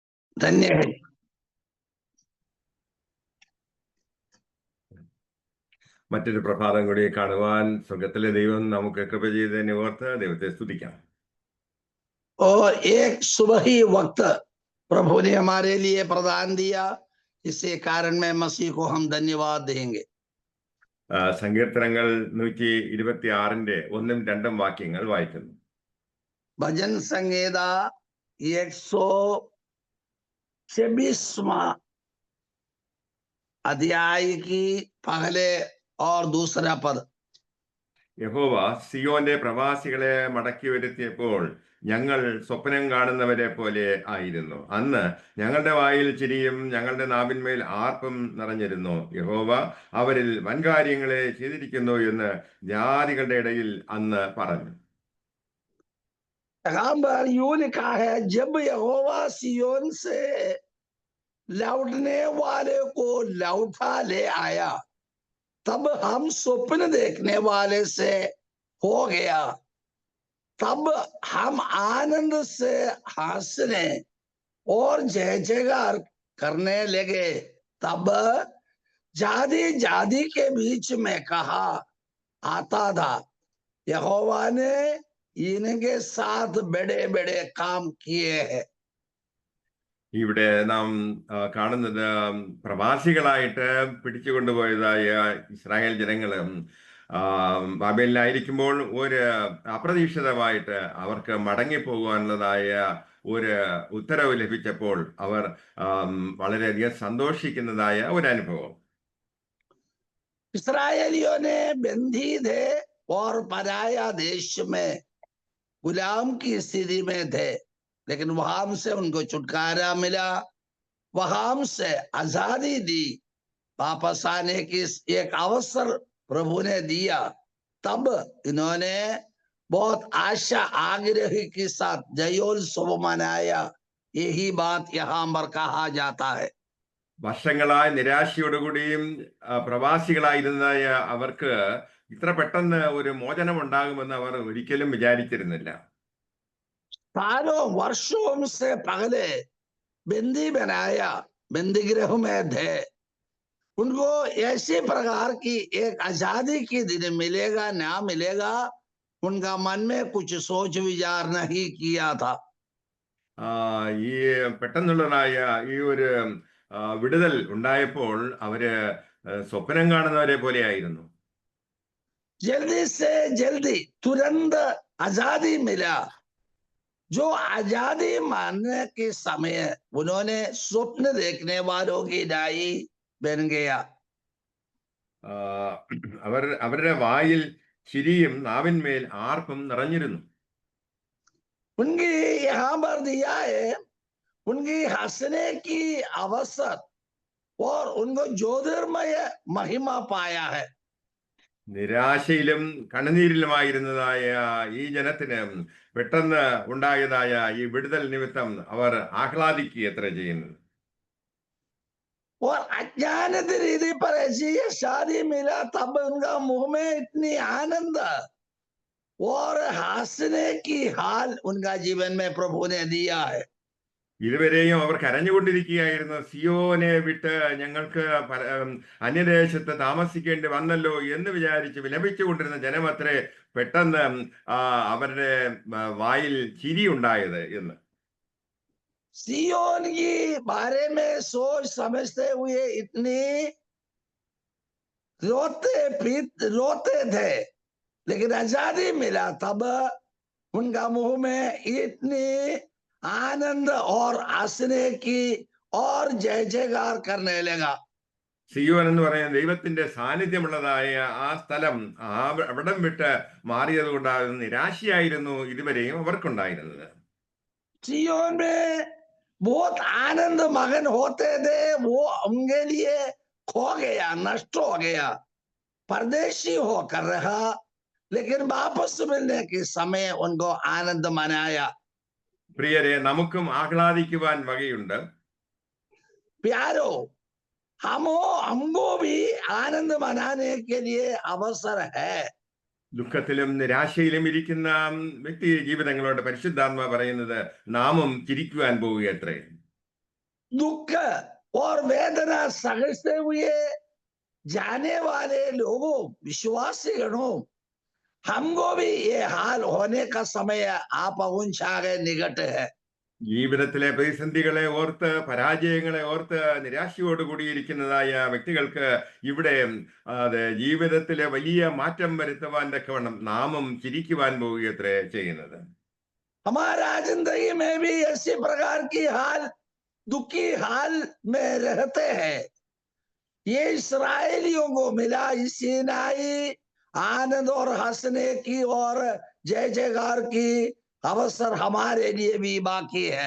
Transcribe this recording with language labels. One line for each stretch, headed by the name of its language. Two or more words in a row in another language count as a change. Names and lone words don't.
Hindi: धन्य है।
Malayalam: മറ്റൊരു പ്രഭാതം കൂടി കാണുവാൻ സ്വർഗത്തിലെ ദൈവം നമുക്ക് കൃപ ചെയ്തതിനെ ഓർത്ത് ദൈവത്തെ സ്തുതിക്കാം.
Hindi: और एक सुबह ही वक्त प्रभु ने हमारे लिए प्रदान दिया, इसी कारण में मसीह को हम धन्यवाद देंगे.
Malayalam: സങ്കീർത്തനങ്ങൾ 126 1-2 വാക്യങ്ങൾ വായിക്കുന്നു.
Hindi: भजन संहिता 126वां अध्याय की पहले और दूसरा पद.
Malayalam: യഹോവ സിയോന്റെ പ്രവാസികളെ മടക്കി വരുത്തിയപ്പോൾ ഞങ്ങൾ സ്വപ്നം കാണുന്നവരെ പോലെ ആയിരുന്നു. അന്ന് ഞങ്ങളുടെ വായിൽ ചിരിയും ഞങ്ങളുടെ നാവിന്മേൽ ആർപ്പും നിറഞ്ഞിരുന്നു. യഹോവ അവരിൽ വൻകാര്യങ്ങളെ ചെയ്തിരിക്കുന്നു എന്ന് ജാതികളുടെ ഇടയിൽ അന്ന് പറഞ്ഞു.
Hindi: यूं लिखा है, जब यहोवा सियोन से लौटने वाले को लौटा ले आया, तब हम स्वप्न देखने वाले से हो गया. तब हम आनंद से हंसने और जय जयकार करने लगे. तब जाति जाति के बीच में कहा आता था, यहोवा ने इनके साथ बड़े बड़े काम किए हैं.
Malayalam: ഇവിടെ നാം കാണുന്നത് പ്രവാസികളായിട്ട് പിടിച്ചുകൊണ്ടുപോയതായ ഇസ്രായേൽ ജനങ്ങളും ബാബേലിലായിരിക്കുമ്പോൾ ഒരു അപ്രതീക്ഷിതമായിട്ട് അവർക്ക് മടങ്ങിപ്പോകുവാനുള്ളതായ ഒരു ഉത്തരവ് ലഭിച്ചപ്പോൾ അവർ വളരെയധികം സന്തോഷിക്കുന്നതായ ഒരു അനുഭവം.
Hindi: इस्राएलियों ने बंदी थे और पराया देश में गुलाम की स्थिति में थे, लेकिन वहां से उनको छुटकारा मिला, वहां से आजादी दी, वापस आने की एक अवसर प्रभु ने दिया. तब इन्होंने बहुत आशा आग्रह के साथ जयोत्सव मनाया. यही बात यहाँ पर कहा जाता है.
Malayalam: വർഷങ്ങളായി നിരാശയോടുകൂടിയും പ്രവാസികളായിരുന്നതായ അവർക്ക് ഇത്ര പെട്ടെന്ന് ഒരു മോചനം ഉണ്ടാകുമെന്ന് അവർ ഒരിക്കലും വിചാരിച്ചിരുന്നില്ല.
Hindi: सालों वर्षों से पहले बंदी बनाया, बंदी गृह में थे. उनको ऐसे प्रकार की एक आजादी के दिन मिलेगा ना मिलेगा, उनका मन में कुछ सोच विचार नहीं किया था.
Malayalam: ഈ പെട്ടെന്നുള്ളതായ ഈ ഒരു വിടുതൽ ഉണ്ടായപ്പോൾ അവര് സ്വപ്നം കാണുന്നവരെ പോലെയായിരുന്നു.
Hindi: जल्दी से जल्दी तुरंत आजादी मिला. जो आजादी मानने के समय उन्होंने स्वप्न देखने वालों की डाई बन गया.
Malayalam: അവരുടെ വായിൽ ചിരിയും നാവിന്മേൽ ആർപ്പും നിറഞ്ഞിരുന്നു.
Hindi: उनकी यहाँ पर दिया है, उनकी हंसने की अवसर और उनको ज्योतिर्मय महिमा पाया है.
Malayalam: നിരാശയിലും കണ്ണുനീരിലുമായിരുന്നതായ ഈ ജനത്തിന് പെട്ടെന്ന് ഉണ്ടായതായ ഈ വിടുതൽ നിമിത്തം അവർ ആഹ്ലാദിക്കുക എത്ര ചെയ്യുന്നത്.
Hindi: और अज्ञानित रीति पर ऐसी शादी मिला, तब उनका मुंह में इतनी आनंद और हंसने की हाल उनका जीवन में प्रभु ने दिया है.
Malayalam: ഇതുവരെയും അവർ കരഞ്ഞുകൊണ്ടിരിക്കുകയായിരുന്നു. സിയോനെ വിട്ട് ഞങ്ങൾക്ക് അന്യദേശത്ത് താമസിക്കേണ്ടി വന്നല്ലോ എന്ന് വിചാരിച്ച് വിലപിച്ചുകൊണ്ടിരുന്ന ജനമത്രേ പെട്ടെന്ന് അവരുടെ വായിൽ ചിരി ഉണ്ടായത് എന്ന്.
Hindi: सियोन के बारे में सोच समझते हुए इतनी रोते थे, लेकिन आजादी मिला तब उनका मुंह में इतनी आनंद और हंसने की और जय जयकार करने लगा.
Malayalam: സിയോൻ എന്ന് പറയുന്ന ദൈവത്തിന്റെ സാന്നിധ്യമുള്ളതായ ആ സ്ഥലം അവിടം വിട്ട് മാറിയത് കൊണ്ടാകുന്ന നിരാശയായിരുന്നു ഇതുവരെയും അവർക്കുണ്ടായിരുന്നത്.
Hindi: सियोन में बहुत आनंद मगन होते थे, वो उनके लिए खो गया, नष्ट हो गया, परदेशी होकर रहा, लेकिन वापस मिलने के समय उनको आनंद मनाया.
Malayalam: പ്രിയരെ, നമുക്കും ആഹ്ലാദിക്കുവാൻ വകയുണ്ട്.
Hindi: प्यारो, हमको भी आनंद मनाने के लिए अवसर है.
Malayalam: ദുഃഖത്തിലും നിരാശയിലും ഇരിക്കുന്ന വ്യക്തി ജീവിതങ്ങളോട് പരിശുദ്ധാത്മ പറയുന്നത് നാമും ചിരിക്കുവാൻ പോവുകയത്രേ.
Hindi: दुख और वेदना सहते हुए जाने वाले लोगों, विश्वासी गणों, हमको भी ये हाल होने का समय आ पहुंचा गए, निकट है।
Malayalam: ജീവിതത്തിലെ പ്രതിസന്ധികളെ ഓർത്ത്, പരാജയങ്ങളെ ഓർത്ത് നിരാശയോട് കൂടിയിരിക്കുന്നതായ വ്യക്തികൾക്ക് ഇവിടെ ജീവിതത്തിലെ വലിയ മാറ്റം വരുത്തുവാൻ തക്കവണ്ണം നാമും ചിരിക്കുവാൻ പോവുകയത്രേ ചെയ്യുന്നത്.
Hindi: हमारा जिंदगी में भी ऐसी प्रकार की हाल, दुखी हाल में रहते हैं। ये इस्राएलियों को मिला इस सीनाई आनंद और हंसने की और जय जयकार की अवसर हमारे लिए भी बाकी है।